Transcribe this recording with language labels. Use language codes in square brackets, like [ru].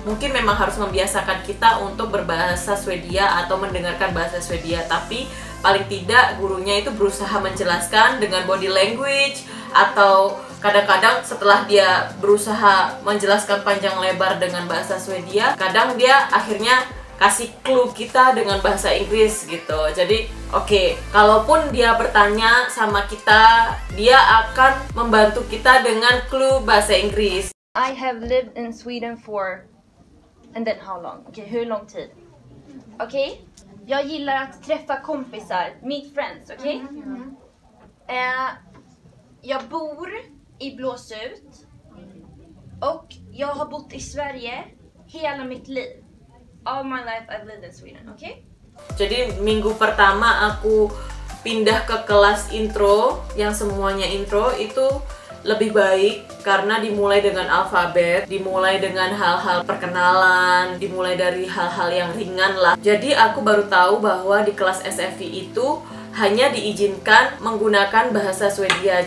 [id] Mungkin memang harus membiasakan kita untuk berbahasa Swedia atau mendengarkan bahasa Swedia, tapi paling tidak gurunya itu berusaha menjelaskan dengan [en] body language, [id] atau kadang-kadang setelah dia berusaha menjelaskan panjang lebar dengan bahasa Swedia, kadang dia akhirnya kasih clue kita dengan bahasa Inggris gitu. Jadi oke, kalaupun dia bertanya sama kita, dia akan membantu kita dengan clue bahasa Inggris. [en] I have lived in Sweden for... And then how long? [sv] Okej, hur lång tid? Okej? Jag gillar att träffa kompisar, [en] meet friends, [sv] okej? Jag bor i Blåsut och jag har bott i Sverige hela mitt liv. [en] All my life I've lived in Sweden, okej? [id] Jadi minggu pertama aku pindah ke kelas intro yang semuanya intro itu lebih baik karena dimulai dengan alfabet, dimulai dengan hal-hal perkenalan, dimulai dari hal-hal yang ringan lah. Jadi aku baru tahu bahwa di kelas SFI itu hanya diizinkan menggunakan bahasa Swedia.